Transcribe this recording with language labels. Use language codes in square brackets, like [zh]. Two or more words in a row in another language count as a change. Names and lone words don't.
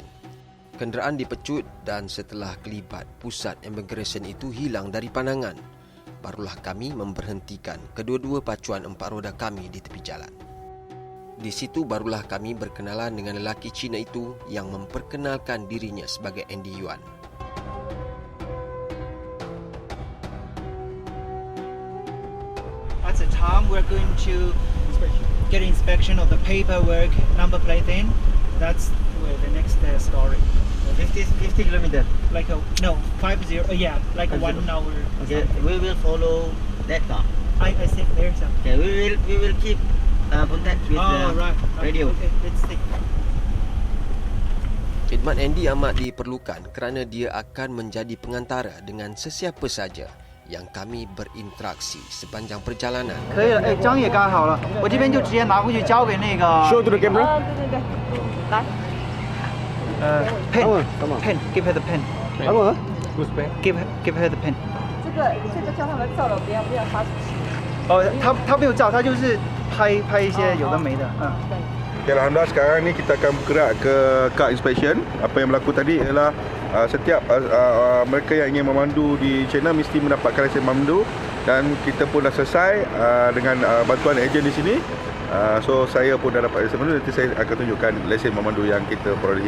[ms] Kenderaan dipecut dan setelah kelibat pusat imigresen itu hilang dari pandangan, barulah kami memberhentikan kedua-dua pacuan 4 roda kami di tepi jalan. Di situ barulah kami berkenalan dengan lelaki Cina itu yang memperkenalkan dirinya sebagai Andy Yuan. [en] At the time, we're going to get inspection of the paperwork, number plate thing. That's where the next story. 50 kilometer. Like a no 50. Yeah, like a 1 hour. Okay, we will follow that car. I said there, sir. Okay, we will keep contact with the right. radio. Okay, let's take. [ms] Khidmat Andy amat diperlukan kerana dia akan menjadi pengantara dengan sesiapa saja yang kami berinteraksi sepanjang perjalanan. [zh] 可以了，哎，章也盖好了，我这边就直接拿回去交给那个。 [en] Show to the camera. [zh] 对，来。 [en] pen, give her the pen. Give her the pen. [zh] 这个叫他们照了，不要发出去。哦，他没有照，他就是拍一些有的没的，对。 [ms] Okay, Alhamdulillah sekarang ni kita akan bergerak ke [en] car inspection. [ms] Apa yang berlaku tadi ialah setiap mereka yang ingin memandu di China mesti mendapatkan lesen memandu, dan kita pun dah selesai dengan bantuan ejen di sini. So saya pun dah dapat lesen memandu, nanti saya akan tunjukkan lesen memandu yang kita perolehi.